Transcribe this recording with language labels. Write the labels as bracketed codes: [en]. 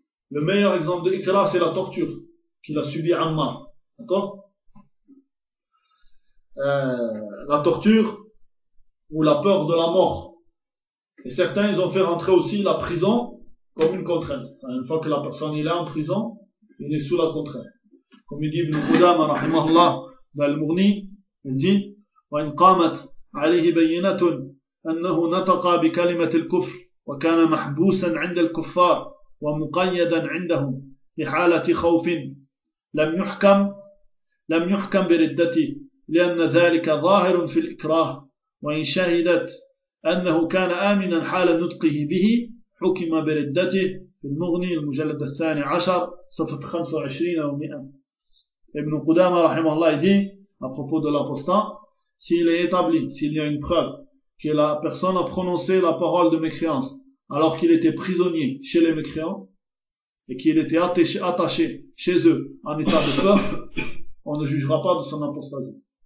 [fr] Le meilleur exemple de l'ikrah, c'est la torture qu'il a subie Amma. D'accord? La torture ou la peur de la mort. Et certains, ils ont fait rentrer aussi la prison comme une contrainte. Une fois que la personne est là en prison, il est sous la contrainte. Comme il dit Ibn Qudam, rahimahullah, dans le Mourni, il dit, [ar] وَإِنْ قَامَتْ عَلَيْهِ بَيِّنَةٌ أَنَّهُ نَتَقَى بِكَلِمَةِ الْكُفْرِ وَكَانَ مَحْبُوسًا عِنْدَ الْكُفَّارِ وَمُقَيَّدًا عِنْدَهُمْ بِحَالَةِ خَوْفٍ لَمْ يُحْكَمْ بِرِدَّتِهِ لِأَنَّ ذَلِكَ ظَاهِرٌ فِي الْإِكْرَاهِ وَإِنْ شَهِدَتْ أَنَّهُ كَانَ آمِنًا حَالَ نُطْقِهِ بِهِ حكم بردته في المغني المجلد الثاني عشر صفة 25 أو 100. [fr] ابن قدامة [ar] رحمه الله يدي [fr] à propos de l'apostat, s'il est établi, s'il y a une preuve que la personne a prononcé la parole de mécréance alors qu'il était prisonnier chez les mécréants et qu'il était attaché chez eux en état de peur, on ne jugera pas de son apostasie.